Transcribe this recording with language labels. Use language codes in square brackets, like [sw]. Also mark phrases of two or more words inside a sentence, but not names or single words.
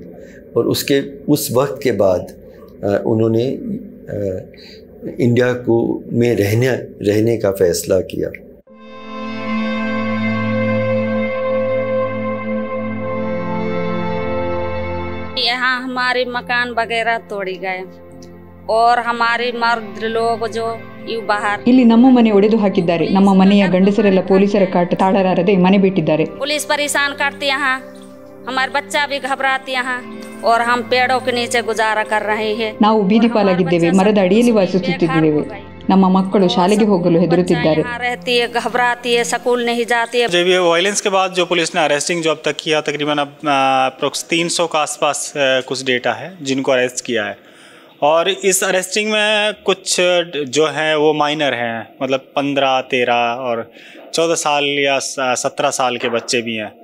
[hi] और उस वक्त के बाद उन्होंने इंडिया में रहने का फ़ैसला किया। यहाँ हमारे मकान वगैरह तोड़ी गए और हमारे मर्द लोग जो ಇವು ಬಾಹರ್ [kn] ಇಲ್ಲಿ ನಮ್ಮ ಮನೆ ಒಡೆದು ಹಾಕಿದ್ದಾರೆ. ನಮ್ಮ ಮನೆಯ ಗಂಡಸರೆಲ್ಲ ಪೊಲೀಸರ ಕಾಟ ತಾಳಲಾರದೆ ಮನೆ ಬಿಟ್ಟಿದ್ದಾರೆ. [hi] पुलिस परेशान करती यहाँ, हमारे बच्चा भी घबराती यहाँ और हम पेड़ों के नीचे गुजारा कर रहे हैं. [kn] ನಾವು ಬೀದಿ ಪಾಲಾಗಿದ್ದೇವೆ, ಮರದ ಅಡಿಯಲ್ಲಿ ವಾಸಿಸುತ್ತಿದ್ದೇವೆ. ನಮ್ಮ ಮಕ್ಕಳು ಶಾಲೆಗೆ ಹೋಗಲು ಹೆದರುತ್ತಿದ್ದಾರೆ. [hi] रहती है, घबराती है, स्कूल नहीं जाती है. जब ये वायलेंस के बाद जो पुलिस ने अरेस्टिंग जो अब तक किया, तकरीबन अब अप्रोक्स 300 के आसपास कुछ डेटा है जिनको अरेस्ट किया है। और इस अरेस्टिंग में कुछ जो हैं वो माइनर हैं, मतलब 15, 13 और 14 साल या 17 साल के बच्चे भी हैं।